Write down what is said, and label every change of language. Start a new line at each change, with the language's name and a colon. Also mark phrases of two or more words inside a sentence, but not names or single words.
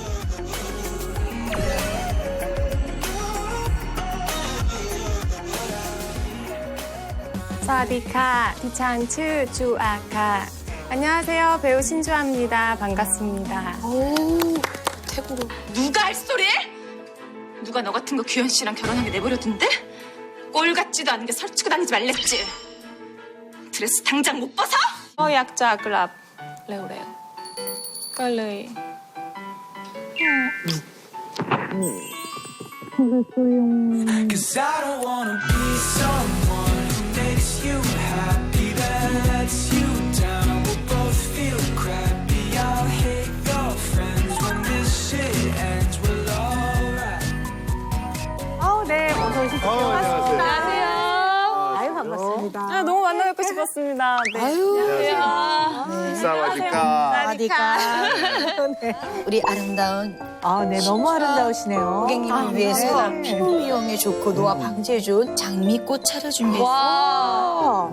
Thai: สวัสดีค่ะ ดิฉันชื่อจูอาค่ะ.
Korean: 안녕하세요. 배우 신주아입니다. 반갑습니다. 누가 할 소리? 누가 너 같은 거 규현 씨랑 결혼하게 내버려둔대? 꼴 같지도 않은 게 설치고 다니지 말랬지. 드레스 당장 못 벗어?
Thai: อยากจะกลับเร็วๆก็เลย
English: Cause I don't wanna be someone who makes you happy, then lets you down. We'll both feel crappy. I'll hate your friends when this shit ends. We'll alright.
Korean: 네, 어서 오십시오. 안녕하세요. 아유, 반갑습니다. 너무 만나뵙고 싶었습니다. 네.
Thai: 사와디카.
Korean: 아디카. 우리 아름다운 네, 너무 아름다우시네요. 고객님을 위해서 피부 미용에 좋고 노화 방지에 좋은 장미꽃차를 준비했어요.